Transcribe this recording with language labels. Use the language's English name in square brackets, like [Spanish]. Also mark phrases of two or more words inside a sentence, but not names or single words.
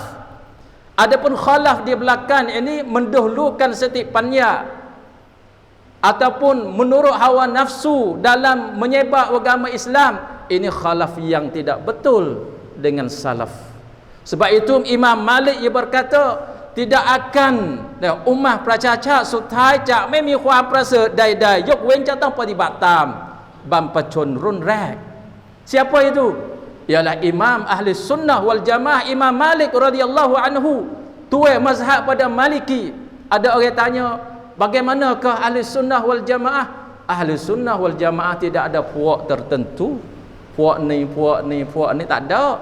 [Malay] Adapun khalaf di belakang ini mendahulukan setiap panya ataupun menurut hawa nafsu dalam menyebar agama Islam, ini khalaf yang tidak betul dengan salaf. Sebab itu Imam Malik ia berkata, tidak akan ummah pracaca sutai [Thai] จะไม่มีความประเสริฐใดๆยกเว้นจะต้องปฏิบัติตามบรรพชนรุ่นแรก. [Malay] Siapa itu? Ialah Imam Ahli Sunnah wal Jamaah, Imam Malik [Arabic] رضي الله عنه, [Malay] tua mazhab pada Maliki. Ada orang tanya, bagaimanakah Ahli Sunnah wal Jamaah? Ahli Sunnah wal Jamaah tidak ada puak tertentu, puak ni tak ada.